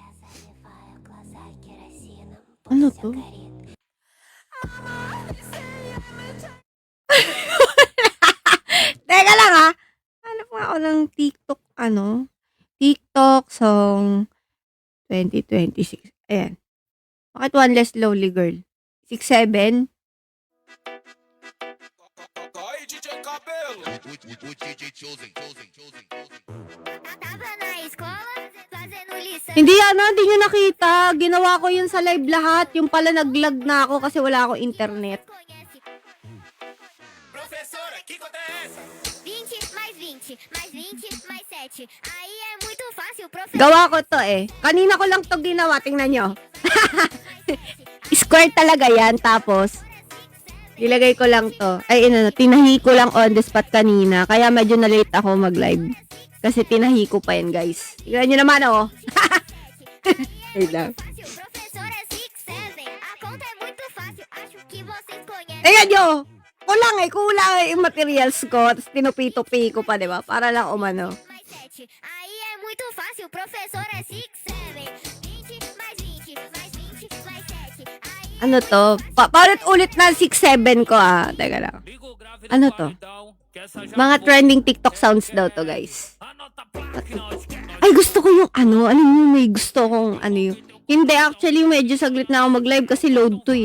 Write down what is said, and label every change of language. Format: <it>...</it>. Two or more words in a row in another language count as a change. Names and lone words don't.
<tl>Ano to? Teka lang, ha? Hanap nga ako ng TikTok song 2026. Ayan. Bakit one less lonely girl? 6'7"?</tl> <pt>Tava na escola, fazendo</pt> <tl>Hindi hindi nyo nakita. Ginawa ko yun sa live lahat. Yung pala naglag na ako kasi wala akong internet.</tl> <pt>20 mais 20, mais 20, mais 7. Aí é muito fácil, professor.</pt> <tl>Gawa ko to eh. Kanina ko lang to ginawa. Tingnan nyo. Square talaga yan. Tapos, ilagay ko lang to. Ay, tinahi ko lang</tl> <en>on the spot</en> <tl>kanina. Kaya medyo na-late ako mag-live. Kasi tinahi ko pa yan, guys. Tingnan nyo naman, oh. Wait lang.</tl> <pt>Fácil, professor é 6, 7. A conta é muito fácil, acho que vocês conhecem.</pt> <tl>Tingnan nyo. Kulang yung materials ko. Tapos tinupi-tupi ko pa, diba? Para lang umano.</tl> <pt>Mais 7. Aí é muito fácil, professor é 6, 7. 20 mais 20, mais 20, mais 7. Aí</pt> <tl>Ano to? Paulit-ulit na 6-7 ko, ah. Teka lang. Ano to? Mga trending TikTok sounds daw to, guys. Ay, gusto ko yung ano. Alam mo, may gusto kong ano yung... Hindi, actually, medyo saglit na ako mag-live kasi load to eh.</tl>